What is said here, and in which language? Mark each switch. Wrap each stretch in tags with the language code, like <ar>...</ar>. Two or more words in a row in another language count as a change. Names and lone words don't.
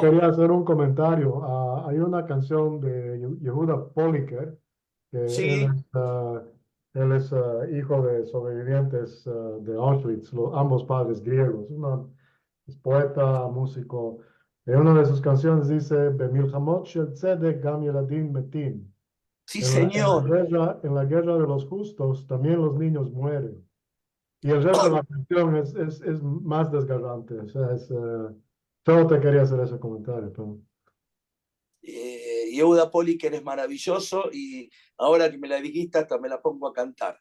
<es>quería hacer un comentario. Hay una canción de Yehuda Poliker, que Sí. él es hijo de sobrevivientes de Auschwitz, ambos padres griegos. Es poeta, músico. En una de sus canciones dice:</es> <he>"במלחמות של צדק גם ילדים מתים".</he> <es>Sí, En señor. en la guerra de los justos también los niños mueren. Y el resto de la canción es más desgarrante. O sea, Solo te quería hacer ese comentario, pero Yehuda Poliker es maravilloso y ahora que me la dijiste hasta me la pongo a cantar.</es>